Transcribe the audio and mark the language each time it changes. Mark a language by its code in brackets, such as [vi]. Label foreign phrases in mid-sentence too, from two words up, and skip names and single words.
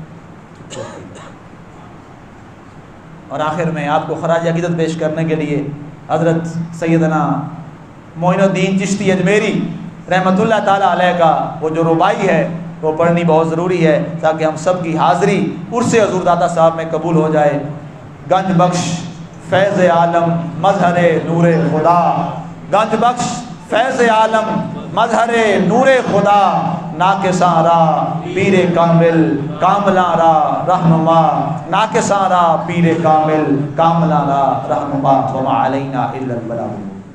[ur] اور آخر میں آپ کو خراج عقیدت پیش کرنے کے لیے حضرت سیدنا معین الدین چشتی اجمیری رحمۃ اللہ تعالیٰ علیہ کا وہ جو ربائی ہے وہ پڑھنی بہت ضروری ہے، تاکہ ہم سب کی حاضری عرس حضور داتا صاحب میں قبول ہو جائے۔ [fa] گنج بخش فیض عالم مظہر نور خدا، گنج بخش فیض عالم مظہر نور خدا، ناکساں را پیر کامل کاملاں را رہنما، ناکساں را پیر کامل کاملاں را رہنما، [ar] وما علینا الا البلاغ۔